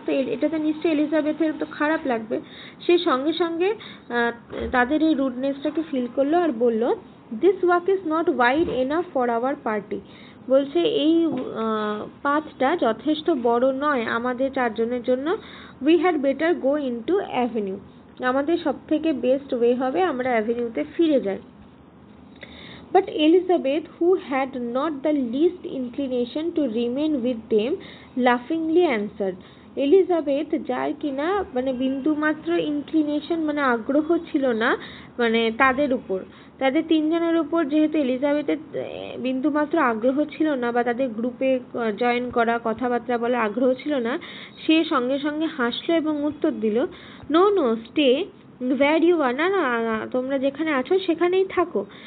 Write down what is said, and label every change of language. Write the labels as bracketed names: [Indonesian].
[Bangla] তো এটাতে নিশ্চয়ই এলিজাবেথের তো খারাপ লাগবে। সে সঙ্গে সঙ্গে তাদের এই রুডনেসটাকে ফিল করলো আর বলল, this walk is not wide enough for our party, বলছে এই পাথটা যথেষ্ট বড় নয় আমাদের 4 জনের জন্য। We had better go into avenue, আমাদের সব থেকে বেস্ট ওয়ে হবে আমরা অ্যাভিনিউতে ফিরে যাই। [English] But Elizabeth, who had not the least inclination to remain with them, laughingly answered. [Bangla] Elizabeth, যার কিনা মানে বিন্দুমাত্র ইনক্লিনেশন মানে আগ্রহ ছিল না মানে তাদের উপর, তাদের 3 জনের উপর যেহেতু এলিজাবেথের বিন্দুমাত্র আগ্রহ ছিল না বা তাদের গ্রুপে জয়েন করা কথাবার্তা বলার আগ্রহ ছিল না, সে সঙ্গে সঙ্গে হাসলো এবং উত্তর দিল, no no stay where you are, না না তোমরা যেখানে আছো সেখানেই থাকো।